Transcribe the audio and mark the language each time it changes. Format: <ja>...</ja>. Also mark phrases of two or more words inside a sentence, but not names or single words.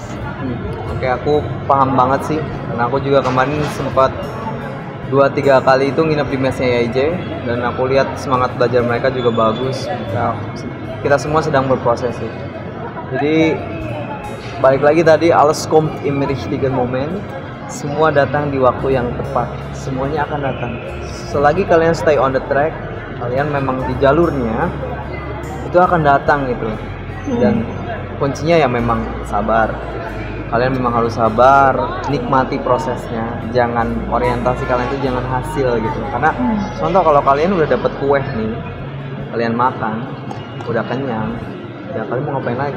<id>Oke, aku paham banget sih. Karena aku juga kemarin sempat 2-3 kali itu nginep di mesnya YJ dan aku lihat semangat belajar mereka juga bagus. Kita semua sedang berproses sih. Jadi balik lagi tadi,</id> <de>alles kommt im richtigen Moment.</de> <id>Semua datang di waktu yang tepat. Semuanya akan datang. Selagi kalian</id> <en>stay on the track,</en> <id>kalian memang di jalurnya, itu akan datang gitu. Dan kuncinya ya memang sabar. Kalian memang harus sabar, nikmati prosesnya. Jangan orientasi kalian itu jangan hasil gitu. Karena contoh kalau kalian udah dapet kue nih, kalian makan, udah kenyang, ya kalian mau ngapain lagi?</id>